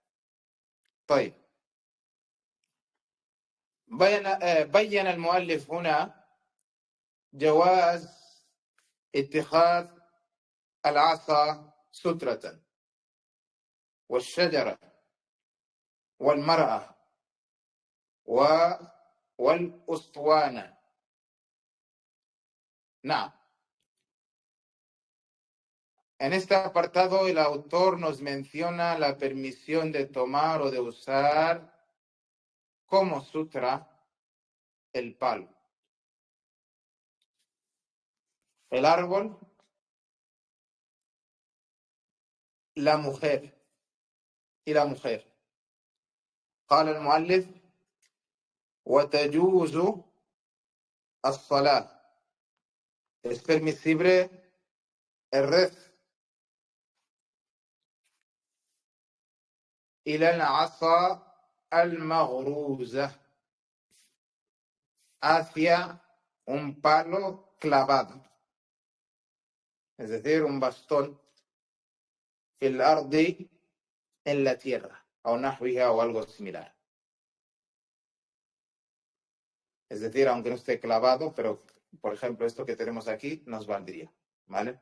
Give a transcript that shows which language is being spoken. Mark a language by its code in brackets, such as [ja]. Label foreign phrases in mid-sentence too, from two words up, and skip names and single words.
[ar] طيب، بين المؤلف هنا جواز اتخاذ العصا سترة، والشجرة والمرأة والأسطوانة. نعم. [es] En este apartado el autor nos menciona la permisión de tomar o de usar como sutra el palo, el árbol, la mujer y la mujer. [ar] قال المؤلف: وتجوز الصلاة, [es] es permisible el rezo, [ar] إلى العصا المغروزة, [es] hacia un palo clavado, es decir, un bastón, el ardi, en la tierra, o nahwiha, o algo similar. Es decir, aunque no esté clavado, pero, por ejemplo, esto que tenemos aquí nos valdría, ¿vale?